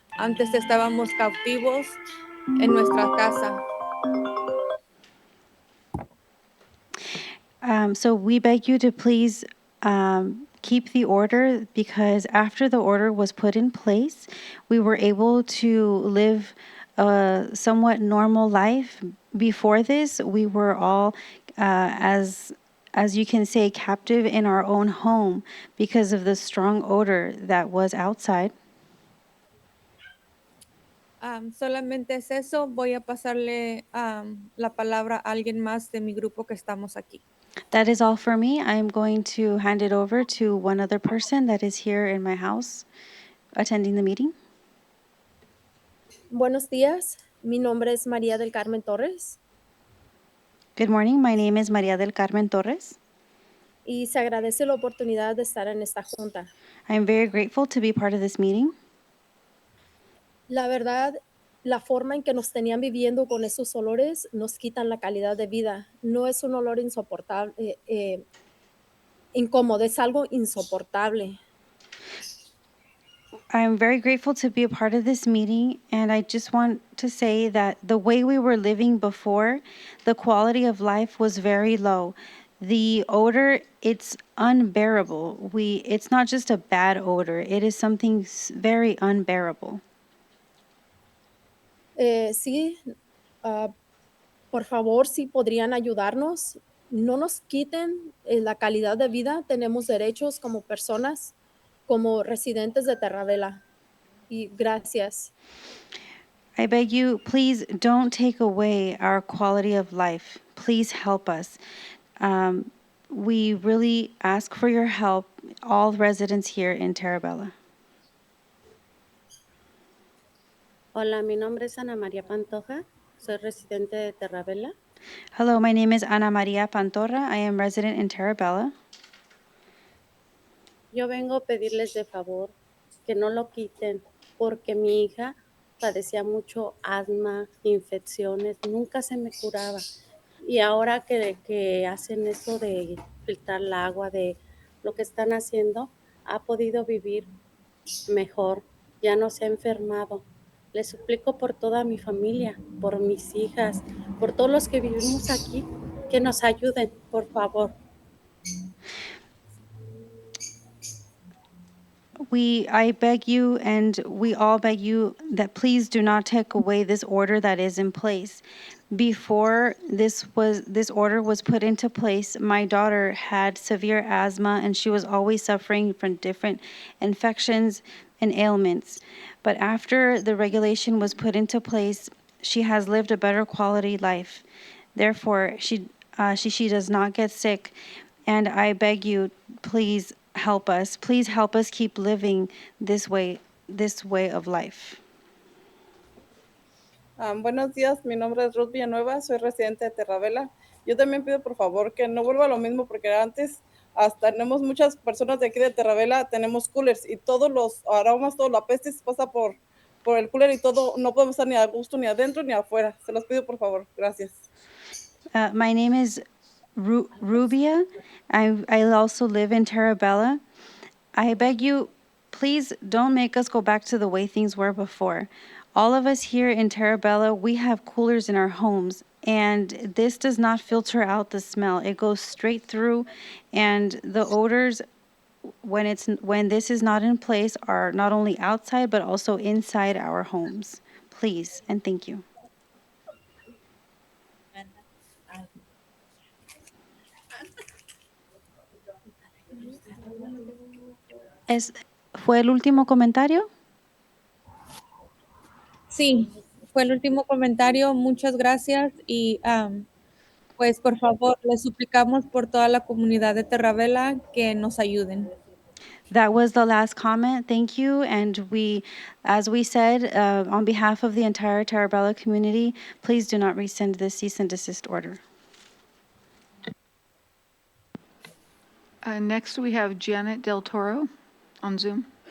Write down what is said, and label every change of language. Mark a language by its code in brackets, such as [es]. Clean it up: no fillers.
[es] Antes estábamos cautivos en nuestra casa. [en] So we beg you to please keep the order, because after the order was put in place, we were able to live a somewhat normal life. Before this, we were all, as you can say, captive in our own home because of the strong odor that was outside. [es] Solamente es eso. Voy a pasarle la palabra a alguien más de mi grupo que estamos aquí. [en] That is all for me. I'm going to hand it over to one other person that is here in my house attending the meeting. [es] Buenos días, mi nombre es María del Carmen Torres [en] Good morning. My name is Maria del Carmen Torres. [es] y se agradece la oportunidad de estar en esta junta. [en] I am very grateful to be part of this meeting. [es] La verdad, la forma en que nos tenían viviendo con esos olores nos quitan la calidad de vida. No es un olor insoportable, incómodo, es algo insoportable. [en] I'm very grateful to be a part of this meeting, and I just want to say that the way we were living before, the quality of life was very low. The odor, it's unbearable. It's not just a bad odor, it is something very unbearable. [es] Sí, por favor, si podrían ayudarnos, no nos quiten la calidad de vida. Tenemos derechos como personas, como residentes de Terravela. Y gracias. [en] I beg you, please don't take away our quality of life. Please help us. We really ask for your help, all residents here in Terabella. [es] Hola, mi nombre es Ana María Pantoja. Soy residente de Terravela. [en] Hello, my name is Ana Maria Pantorra. I am resident in Terabella. [es] Yo vengo a pedirles de favor que no lo quiten porque mi hija padecía mucho asma, infecciones, nunca se me curaba. Y ahora que hacen eso de filtrar el agua, de lo que están haciendo, ha podido vivir mejor, ya no se ha enfermado. Les suplico por toda mi familia, por mis hijas, por todos los que vivimos aquí, que nos ayuden, por favor. [en] I beg you, and we all beg you, that please do not take away this order that is in place. Before this order was put into place, my daughter had severe asthma and she was always suffering from different infections and ailments. But after the regulation was put into place, she has lived a better quality life. Therefore, she does not get sick. And I beg you, please help us. Please help us keep living this way of life. [es] Buenos días, mi nombre es Ruth Villanueva, soy residente de Terravela. Yo también pido por favor que no vuelva a lo mismo porque antes hasta tenemos muchas personas de aquí de Terravela, tenemos coolers y todos los aromas, toda la peste se pasa por el cooler y todo, no podemos estar ni a gusto ni adentro ni afuera. Se los pido por favor, gracias. [en] My name is Rubia. I also live in Terabella. I beg you, please don't make us go back to the way things were before. All of us here in Terabella, we have coolers in our homes, and this does not filter out the smell. It goes straight through, and the odors, when this is not in place, are not only outside but also inside our homes. Please and thank you. [es] ¿Fue el último comentario? Sí, fue el último comentario. Muchas gracias y pues por favor, les suplicamos por toda la comunidad de Terravela que nos ayuden. [en] That was the last comment. Thank you. And as we said, on behalf of the entire Terabella community, please do not rescind this cease and desist order. Next, we have Janet Del Toro on Zoom.